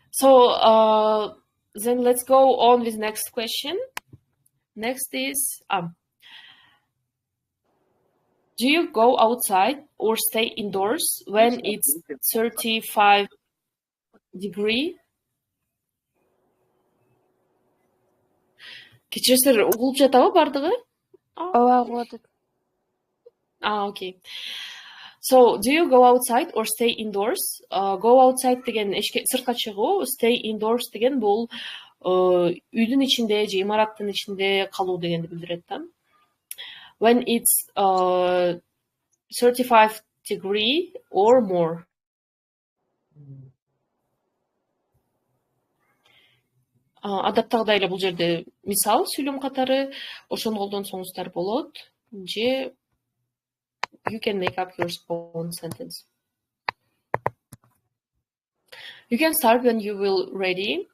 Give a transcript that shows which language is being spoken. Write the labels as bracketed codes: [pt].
[en] So then let's go on with next question. Next is do you go outside or stay indoors when it's 35 degree? [ky] Кечирсиздер, угулуп жатабы бардыгы? Ооба, угулуп атат. [en] Okay. So, do you go outside or stay indoors? Go outside [ky] деген сыртка чыгуу, [en] stay indoors [ky] деген бул үйдүн ичинде же имараттын ичинде калуу дегенди билдирет да. [en] When it's 35 degree or more. [ky] Адаттагыдай эле бул жерде мисал сүйлөм катары ошону колдонсоңуздар болот. Же [en] you can make up your own sentence. You can start when you will ready.